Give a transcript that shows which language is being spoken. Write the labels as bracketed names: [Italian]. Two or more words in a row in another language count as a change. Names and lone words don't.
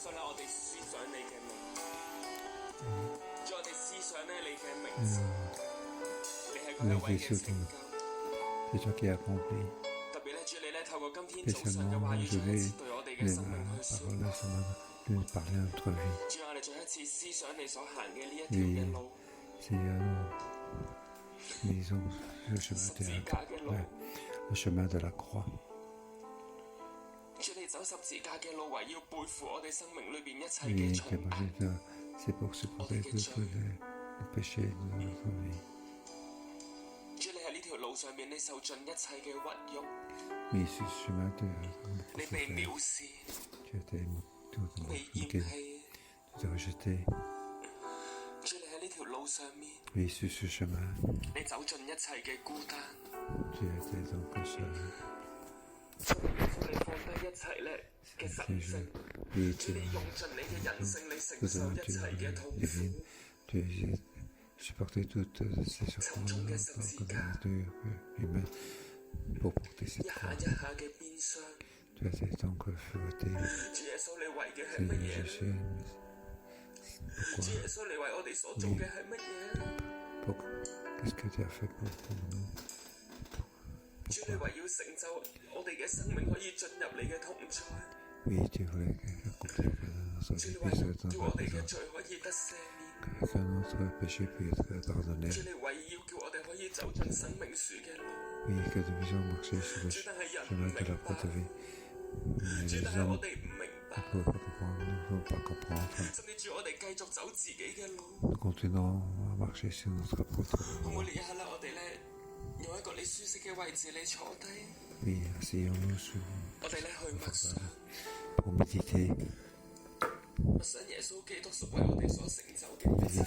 [Cantonese] 我哋思想你嘅名，叫我哋思想咧你嘅名字，你係嗰一位嘅拯救。 [French] C'est toi qui as accompli. [Cantonese] 特別咧，主你咧透過今天早上嘅 [French] Spécialement, [Cantonese] 話語， [French] je [Cantonese] 再一 [French] vais [Cantonese] 次對我哋嘅生命去說 [French] parole ce matin, de parler à notre vie. [Cantonese] 主啊，我哋再一次思想你所行嘅呢一條嘅路， [French] Seigneur, nous lisons le [Cantonese] 十 [French] chemin [Cantonese] 字架嘅路。 [French] le chemin de la croix. [Cantonese] 主你走十字架嘅路，為要背負我哋生命裏邊一切 [French] Oui, [Cantonese] 嘅 [French] qui a [Cantonese] 重 [French] marché [Cantonese] 擔。 [French] ça, c'est pour supporter tous les péchés de notre vie. [Cantonese] 主你喺呢條路上面，你受盡一切嘅屈辱， [French] Mais ce chemin de [Cantonese] 你被藐視， [French] tu as été [Cantonese] 被厭 [French] moqué, [Cantonese] 棄。 [French] tu t'es rejeté. [Cantonese] 主你喺呢條路上面， [French] Oui, sur ce chemin, [Cantonese] 你走盡一切嘅孤單， [French] tu as été donc seul. [Cantonese] 你放低一切咧嘅神性， [French] Oui, [Cantonese] 主 [French] tu [Cantonese] 你用盡你嘅人性，你承 [French] tout [Cantonese] 受 [French] à [Cantonese] 一 [French] tu [Cantonese] 切嘅痛 [French] divine. [Cantonese] 苦。 [French] Tu as supporté toutes ces souffrances humaines pour porter [Cantonese] 一 [French] cette [Cantonese] 下 [French] croix. [Cantonese] 一下嘅鞭傷， [French] Tu as été donc fouetté. [Cantonese] 主耶穌你為嘅係 [French] C'est [Cantonese] 乜嘢？ [French] Jésus. [Cantonese] 主耶穌你為我哋所做嘅係乜嘢？ [French] Qu'est-ce que tu as fait pour nous? [Cantonese] 主你為要成就我哋嘅生命可以進入你嘅同在， [French] Oui, tu voulais accomplir que notre [Cantonese] 主你 [French] vie [Cantonese] 為 [French] soit [Cantonese] 叫我哋嘅 [French] dans [Cantonese] 罪可以得赦免， [French] que notre péché puisse être pardonné. [Cantonese] 主你為要叫我哋可以走進生命樹嘅路， [French] Oui, que nous puissions marcher sur le [Cantonese] 主但係人唔 [French] chemin [Cantonese] 明 [French] de la [Cantonese] 白 [French] croix，de vie. Mais [Cantonese] 主 [French] les [Cantonese] 但係我 [French] hommes [Cantonese] 哋唔明白， [French] ne peuvent pas comprendre, ne peuvent pas comprendre. [Cantonese] 甚至主我哋繼續走自己嘅路。 [French] Nous continuons à marcher sur notre propre [Cantonese] 可唔可 [French] route. [Cantonese] 以呢一刻咧，我哋咧用一個你舒適嘅位置，你坐低， [French] Oui, asseyons-nous sur [Cantonese] 我哋咧去默想， [French] pour méditer, [Cantonese] 默想耶穌基督所為我哋所成就嘅一切。